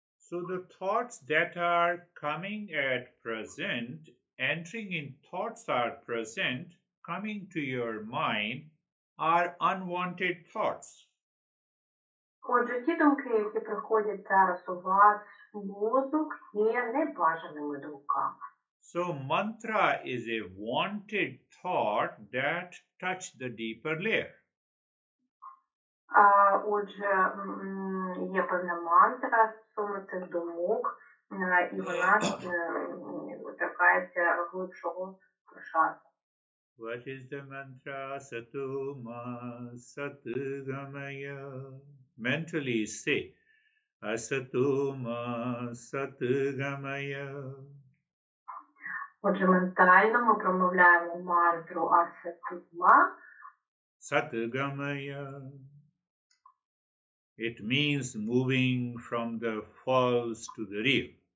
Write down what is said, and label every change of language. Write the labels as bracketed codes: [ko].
[en] So the thoughts that are coming at present, entering in thoughts are present, coming to your mind, are unwanted thoughts. [uk] Отже, ті думки, які приходять зараз у вас в мозок, є небажаними думками. [en] So mantra is a wanted thought that touch the deeper layer. [uk] Отже, є певна мантра стосовно цих думок, і вона торкається глибшого прошарку. [en] What is the mantra? [sa] Satoma Satgamaya. [en] Mentally say [sa] Asatoma Satgamaya. [uk] Отже, ментально ми промовляємо мантру Асатума. [sa] Satgamaya. [en] It means moving from the false to the real.